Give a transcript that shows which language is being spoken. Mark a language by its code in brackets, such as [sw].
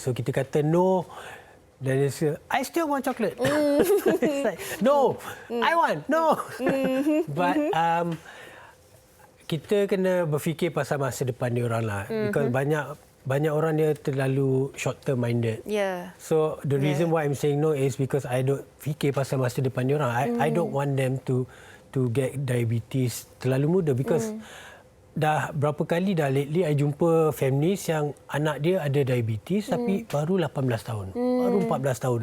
[en] So [ms] kita kata [en] no, then it's I still want chocolate. It's like, no, I want, no. [ms] But kita kena berfikir pasal masa depan dia orang lah. [en] Because [ms] banyak orang dia terlalu [en] short term minded. Yeah. So the reason why I'm saying no is because I don't [ms] fikir pasal masa depan dia orang. [en] I don't want them to get diabetes [ms] terlalu muda, because dah berapa kali dah [en] lately I [ms] jumpa families yang anak dia ada diabetes tapi baru 18 tahun, baru 14 tahun.